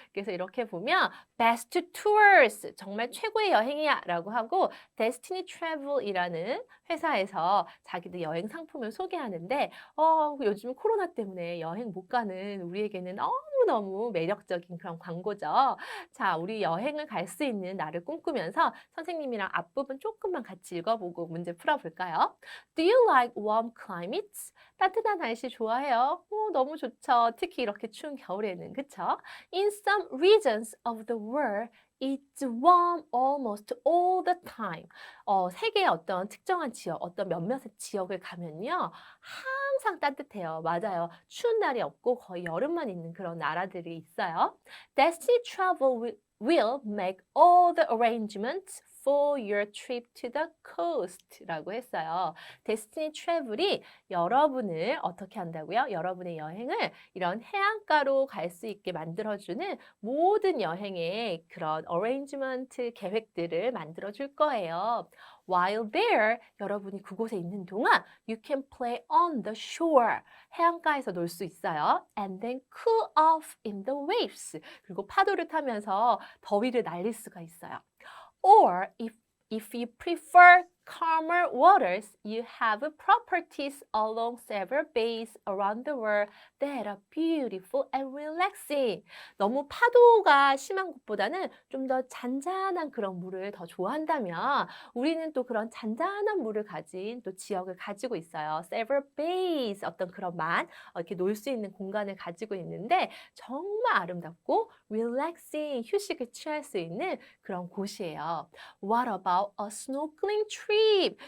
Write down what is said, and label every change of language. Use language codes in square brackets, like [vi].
[ko] 그래서 이렇게 보면 [en] best tours, [ko] 정말 최고의 여행이야 라고 하고 Destiny Travel이라는 회사에서 자기들 여행 상품을 소개하는데 요즘 코로나 때문에 여행 못 가는 우리에게는 너무너무 매력적인 그런 광고죠. 자, 우리 여행을 갈 수 있는 날을 꿈꾸면서 선생님이랑 앞부분 조금만 같이 읽어보고 문제 풀어볼까요? [en] Do you like warm climates? [ko] 따뜻한 날씨 좋아해요? 너무 좋죠. 특히 이렇게 추운 겨울에는, 그쵸? [en] In some regions of the world, it's warm almost all the time. [ko] 세계의 어떤 특정한 지역, 어떤 몇몇의 지역을 가면요. 항상 따뜻해요. 맞아요. 추운 날이 없고 거의 여름만 있는 그런 나라들이 있어요. [en] Destiny Travel will make all the arrangements for your trip to the coast [ko] 라고 했어요. Destiny Travel이 여러분을 어떻게 한다고요? 여러분의 여행을 이런 해안가로 갈 수 있게 만들어주는 모든 여행의 그런 arrangement 계획들을 만들어줄 거예요. [en] While there, [ko] 여러분이 그곳에 있는 동안 [en] you can play on the shore. [ko] 해안가에서 놀 수 있어요. [en] And then cool off in the waves. [ko] 그리고 파도를 타면서 더위를 날릴 수가 있어요. [en] Or if you prefer calmer waters, you have properties along several bays around the world that are beautiful and relaxing. [ko] 너무 파도가 심한 곳보다는 좀 더 잔잔한 그런 물을 더 좋아한다면 우리는 또 그런 잔잔한 물을 가진 또 지역을 가지고 있어요. Several bays, 어떤 그런 이렇게 놀 수 있는 공간을 가지고 있는데 정말 아름답고 relaxing, 휴식을 취할 수 있는 그런 곳이에요. [en] What about a snorkeling trip?